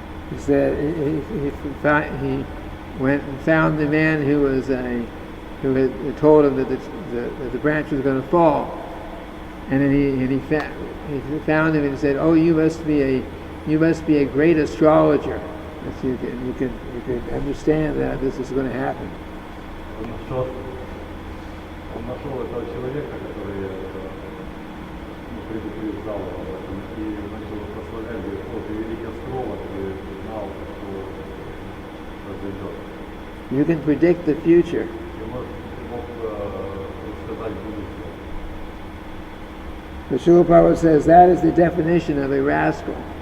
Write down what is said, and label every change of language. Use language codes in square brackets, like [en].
[en] He said he went and found the man who had told him that the branch was going to fall, and then he found him and he said, "Oh, you must be a great astrologer. You can understand that this is going to happen." [ru] Он нашел этого человека, который предупреждал об этом, и начал прославлять, говорит, вот ты великий астролог, ты знал, что произойдет. [en] You can predict the future. [ru] Ты мог предсказать будущее. [en] But Srila Prabhupada says that is the definition of a rascal.